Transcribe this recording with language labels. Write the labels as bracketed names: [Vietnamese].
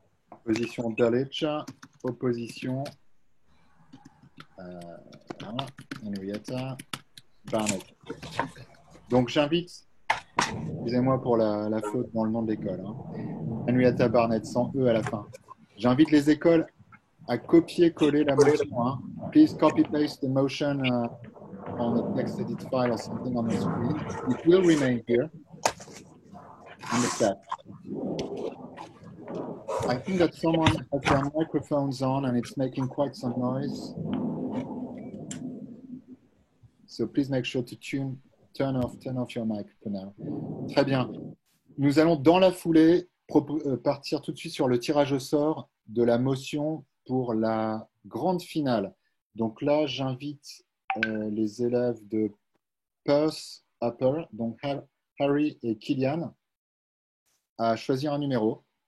[English] Opposition Dulwich, opposition Henrietta Barnett. [French] Donc, j'invite, excusez-moi pour la faute dans le nom de l'école, Henrietta Barnett, sans E à la fin. J'invite les écoles à copier-coller la motion. [English] Please copy-paste the motion on a text edit file or something on the screen. It will remain here in the chat. I think that someone has their microphones on and it's making quite some noise. So please make sure to turn off your mic for now. [French] Très bien. Nous allons dans la foulée partir tout de suite sur le tirage au sort de la motion pour la grande finale. Donc là, j'invite les élèves de Perth Upper, donc Harry et Kylian, à choisir un numéro.